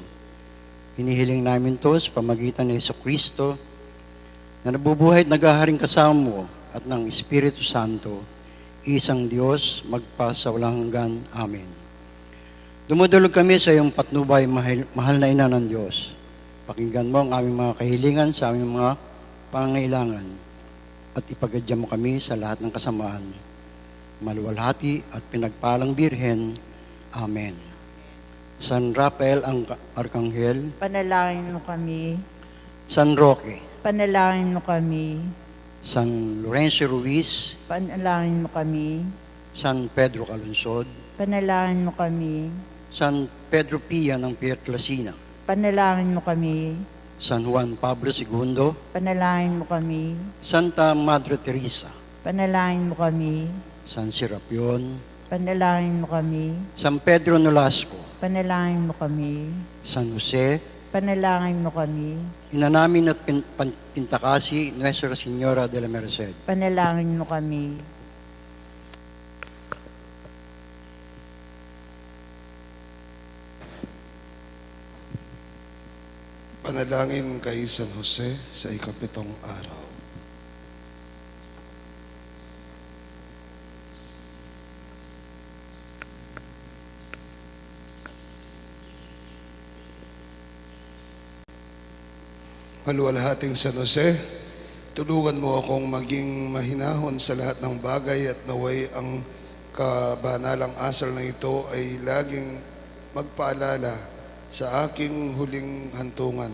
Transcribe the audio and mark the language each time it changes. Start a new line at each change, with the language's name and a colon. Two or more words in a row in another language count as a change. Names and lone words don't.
Filipino: Hinihiling namin to sa pamagitan ni Jesucristo na nabubuhay at naghaharing kasama mo at ng Espiritu Santo, isang Diyos, magpasawalang hanggan. Amen. Dumudulog kami sa iyong patnubay, mahal na ina ng Diyos. Pakinggan mo ang aming mga kahilingan sa aming mga pangangailangan at ipagadya mo kami sa lahat ng kasamaan. Maluwalhati at pinagpalang Birhen. Amen. San Rafael ang Arkanghel, Panalangin mo kami. San Roque, Panalangin mo kami. San Lorenzo Ruiz, Panalangin mo kami. San Pedro Calunsod, Panalangin mo kami. San Pedro Pia ng Pietrelcina, Panalangin mo kami. San Juan Pablo II, Panalangin mo kami. Santa Madre Teresa, Panalangin mo kami. San Serapion, Panalangin mo kami. San Pedro Nolasco, Panalangin mo kami. San Jose, Panalangin mo kami. Ina namin at Pintakasi, Nuestra Señora de la Merced. Panalangin mo kami. Panalangin kay San Jose sa ikapitong araw. Maluwalhating San Jose, tulungan mo akong maging mahinahon sa lahat ng bagay at naway ang kabanalang asal na ito ay laging magpaalala sa aking huling hantungan.